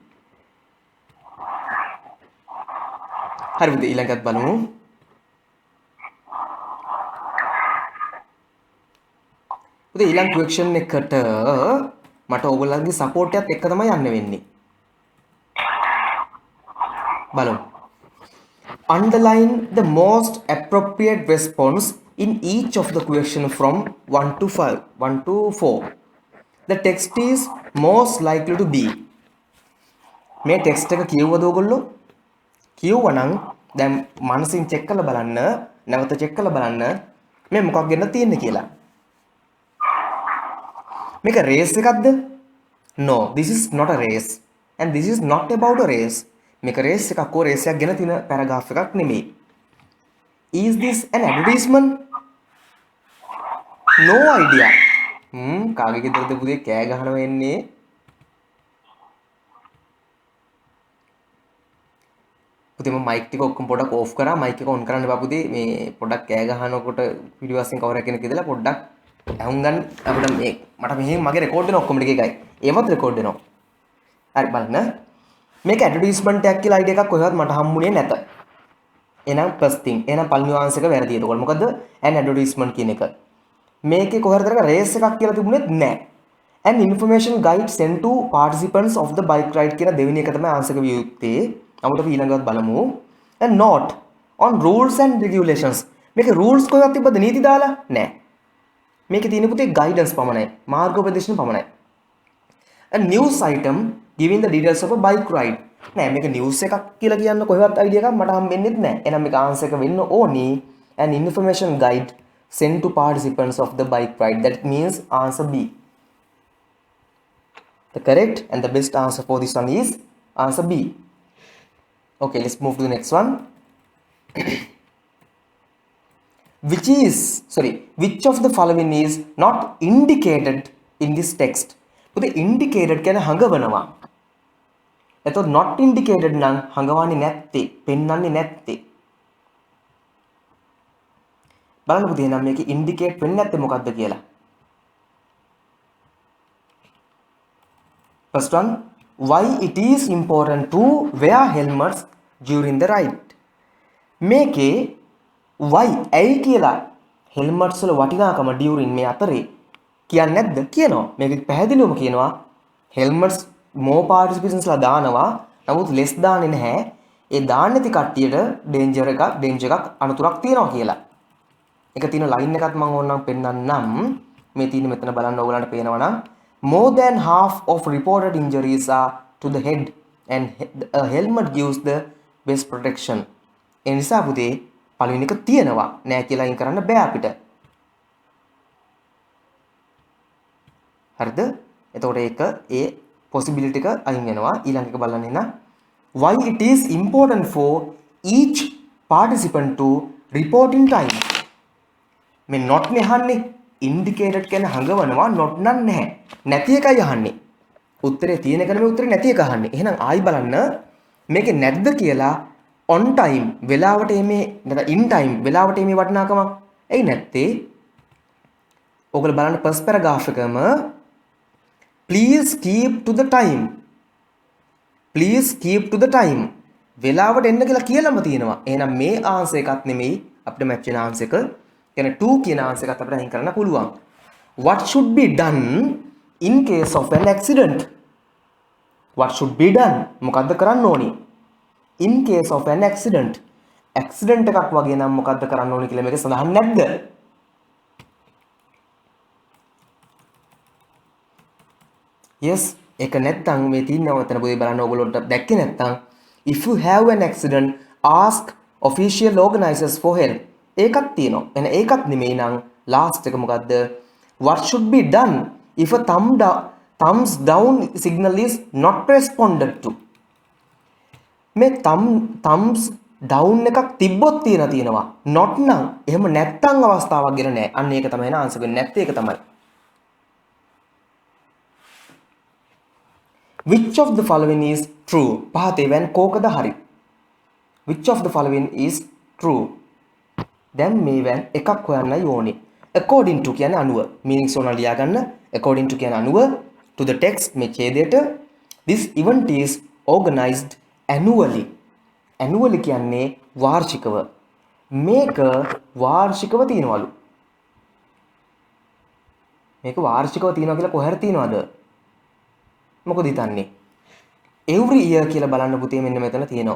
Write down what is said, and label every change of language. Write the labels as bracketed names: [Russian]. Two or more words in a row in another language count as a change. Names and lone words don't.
[Sinhala] හරි පුතේ ඊළඟට බලමු. පුතේ ඊළඟ ක්වෙස්චන් එකට මට ඕගොල්ලන්ගේ සපෝට් එකත් එක්ක තමයි යන්න වෙන්නේ. බලමු. [English] Underline the most appropriate response in each of the question from 1 to 4. The text is most likely to be. [Sinhala] මේ ටෙක්ස්ට් එක කියවුවද ඕගොල්ලෝ? කියවුවනම් දැන් මනසින් චෙක් කරලා බලන්න, නැවත චෙක් කරලා බලන්න මේ මොකක් ගැනද තියෙන්නේ කියලා. මේක රේස් එකක්ද? [English] No, this is not a race and this is not about a race. [Sinhala] මේක රේස් එකක් හෝ රේස් එකක් ගැන තියෙන පැරග්‍රාෆ් එකක් නෙමෙයි. [English] Is this an advertisement? No idea. [Sinhala] කාගේ ගෙදරද පුතේ කෑ ගහනවා එන්නේ? පුතේ මම මයික් ටික ඔක්කොම පොඩක් ඕෆ් කරා. මයික් එක ඔන් කරන්න එපා පුතේ. මේ පොඩක් කෑ ගහනකොට වීඩියෝ එකෙන් කවර් එකක් කියලා පොඩ්ඩක් අහුන් ගන්න අපිට මේ මට මෙහෙන් මගේ රෙකෝඩ් වෙන ඔක්කොම ටික එකයි. ඒවත් රෙකෝඩ් වෙනවා. හරි බලන්න. මේක ඇඩ්වර්ටයිස්මන්ට් එකක් කියලා අයිඩියා එකක් කොහෙවත් මට හම්බුනේ නැත. එහෙනම් [English] first thing. [Sinhala] එහෙනම් පළවෙනි ආන්සර් එක වැරදි. ඒකවල මොකද්ද? [English] an advertisement [Sinhala] කියන එක. මේකේ කොහෙද කරක රේස් එකක් කියලා තිබුණෙත් නැහැ. [English] an information guide sent to participants of the bike ride [Sinhala] කියන දෙවෙනි එක තමයි ආන්සර් එක විය යුත්තේ. නමුත් අපි ඊළඟට බලමු. [English] and note on rules and regulations. [Sinhala] මේකේ rules කොහෙවත් තිබ්බද නීති දාලා? නැහැ. මේකේ තියෙන පුතේ guidance පමණයි. මාර්ගෝපදේශන පමණයි. [English] a news item giving the details of a bike ride. [Sinhala] නෑ මේක news එකක් කියලා කියන්න කොහෙවත් idea එකක් මට හම්බෙන්නේ නැහැ. එහෙනම් මේක answer එක වෙන්න ඕනි [English] an information guide sent to participants of the bike ride. That means answer B. The correct and the best answer for this one is answer B. Okay, let's move to the next one. Which of the following is not indicated in this text? [Sinhala] පුතේ indicated කියන්නේ හඟවනවා. එතකොට [English] not indicated [Sinhala] නම් හඟවන්නේ නැත්තේ, පෙන්වන්නේ නැත්තේ. බලන්න පුතේ නම් මේක indicate වෙන්නේ නැත්තේ මොකද්ද කියලා. [English] First one, why it is important to wear helmets during the ride. [Sinhala] මේකේ why ඇයි කියලා helmets වල වටිනාකම during මේ අතරේ කියන්නේ නැද්ද? කියනවා. මේක පැහැදිලිවම කියනවා [English] helmets more participants [Sinhala] ලා දානවා. නමුත් less දාන්නේ නැහැ. ඒ දාන්නේ නැති කට්ටියට danger එකක් අනතුරක් තියෙනවා කියලා. ඒක තියෙන line එකත් මම ඕනනම් පෙන්නන්නම්. මේ තියෙන මෙතන බලන්න ඕගලන්ට පේනවා නම් [English] more than half of reported injuries are to the head and a helmet gives the best protection. [Sinhala] ඒ නිසා පුතේ පළවෙනි එක තියෙනවා. නෑ කියලා අයින් කරන්න බෑ අපිට. හරිද? එතකොට ඒක ඒ possibility එක අයින් වෙනවා. ඊළඟ එක බලන්න එන [English] why it is important for each participant to report in time. [Sinhala] මේ not නේ අහන්නේ. indicated කියන හඟවනවා not නම් නැහැ. නැති එකයි අහන්නේ. උත්තරේ තියෙන එක නෙමෙයි උත්තරේ නැති එක අහන්නේ. එහෙනම් ආයි බලන්න මේකේ නැද්ද කියලා [English] on time [Sinhala] වෙලාවට එමේ නැත්නම් [English] in time [Sinhala] වෙලාවට එමේ වටිනාකමක්. එයි නැත්තේ. ඔයගොල්ලෝ බලන්න [English] first paragraph එකම please keep to the time. please keep to the time. [Sinhala] වෙලාවට එන්න කියලා කියලාම තියෙනවා. එහෙනම් මේ ආන්සර් එකක් නෙමෙයි අපිට මැච් වෙන ආන්සර් එක. කියන්නේ 2 කියන ආන්සර් එකත් අපිට අයින් කරන්න පුළුවන්. [English] What should be done in case of an accident? What should be done? [Sinhala] මොකද්ද කරන්න ඕනි? [English] In case of an accident. [Sinhala] accident එකක් වගේ නම් මොකද්ද කරන්න ඕනි කියලා මේක සඳහන් නැද්ද? yes ඒක නැත්තම් මේ තියෙනවා මෙතන පොඩි බලන්න ඕගොල්ලොන්ට දැක්කේ නැත්තම් [English] if you have an accident ask official organizers for help [Sinhala] ඒකක් තියෙනවා එන ඒකක් නෙමෙයි නම් last එක මොකද්ද [English] what should be done if a thumbs down signal is not responded to [Sinhala] මේ [English] thumbs down [Sinhala] එකක් තිබ්බොත් තියෙනවා not නම් එහෙම නැත්තම් අවස්ථාවක් ගෙන නැහැ අන්න ඒක තමයි න ආන්සර් වෙන්නේ නැත්තේ ඒක තමයි [English] which of the following is true [Sinhala] පහතේ වෙන් කෝකද හරි [English] which of the following is true [Sinhala] දැන් මේ වෙන් එකක් හොයන්නයි ඕනේ [English] according to [Sinhala] කියන්නේ අනුව meanings ඕන ලියා ගන්න [English] according to [Sinhala] කියන්නේ අනුව [English] to the text [Sinhala] මේ ඡේදයට [English] this event is organized annually annually [Sinhala] කියන්නේ වාර්ෂිකව මේක වාර්ෂිකව තියනවලු මේක වාර්ෂිකව තියනවා කියලා කොහෙර තියනවද මොකද හිතන්නේ [English] every year [Sinhala] කියලා බලන්න පුතේ මෙන්න මෙතන තියෙනවා.